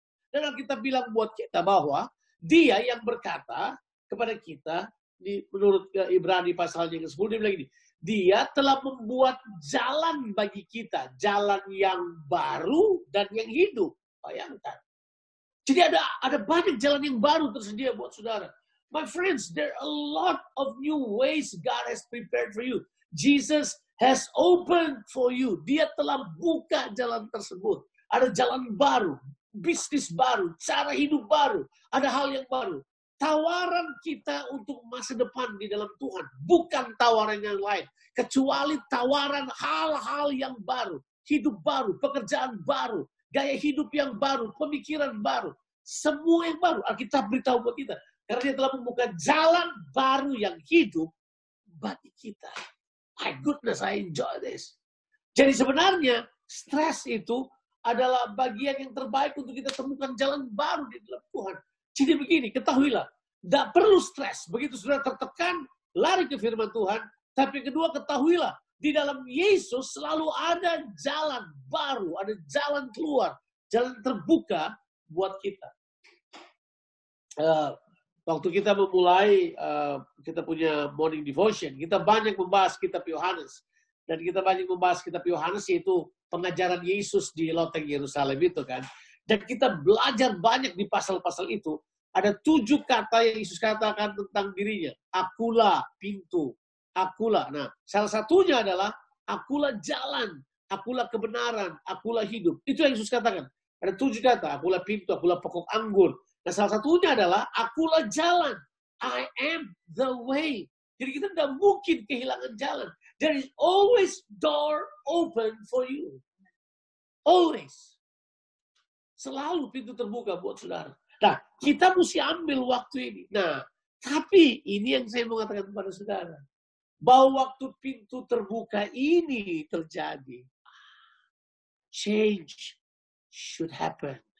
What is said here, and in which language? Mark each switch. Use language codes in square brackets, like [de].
[id] Dan kita bilang buat kita bahwa dia yang berkata kepada kita. Menurut Ibrani pasalnya yang ke-10. Dia bilang gini. Dia telah membuat jalan bagi kita. Jalan yang baru dan yang hidup. Bayangkan. Jadi ada banyak jalan yang baru tersedia buat saudara. [en] My friends, there are a lot of new ways God has prepared for you. Jesus has opened for you. [id] Dia telah buka jalan tersebut. Ada jalan baru, bisnis baru, cara hidup baru. Ada hal yang baru. Tawaran kita untuk masa depan di dalam Tuhan. Bukan tawaran yang lain. Kecuali tawaran hal-hal yang baru. Hidup baru, pekerjaan baru. Gaya hidup yang baru, pemikiran baru. Semua yang baru. Alkitab beritahu buat kita. Karena dia telah membuka jalan baru yang hidup bagi kita. [en] My goodness, I enjoy this. [id] Jadi sebenarnya, stres itu adalah bagian yang terbaik untuk kita temukan jalan baru di dalam Tuhan. Jadi begini, ketahuilah. Tidak perlu stres. Begitu sudah tertekan, lari ke firman Tuhan. Tapi kedua, ketahuilah. Di dalam Yesus selalu ada jalan baru, ada jalan keluar, jalan terbuka buat kita. Waktu kita memulai, kita punya morning devotion, kita banyak membahas kitab Yohanes. Dan kita banyak membahas kitab Yohanes, yaitu pengajaran Yesus di loteng Yerusalem itu kan. Dan kita belajar banyak di pasal-pasal itu. Ada 7 kata yang Yesus katakan tentang dirinya. Akulah pintu. Akulah. Nah, salah satunya adalah akulah jalan, akulah kebenaran, akulah hidup. Itu yang Yesus katakan. Ada 7 kata. Akulah pintu, akulah pokok anggur. Nah, salah satunya adalah akulah jalan. [en] I am the way. [id] Jadi kita tidak mungkin kehilangan jalan. [en] There is always door open for you. Always. [id] Selalu pintu terbuka buat saudara. Nah, kita mesti ambil waktu ini. Nah, tapi ini yang saya mau katakan kepada saudara. Bahwa waktu pintu terbuka ini terjadi, [en] change should happen.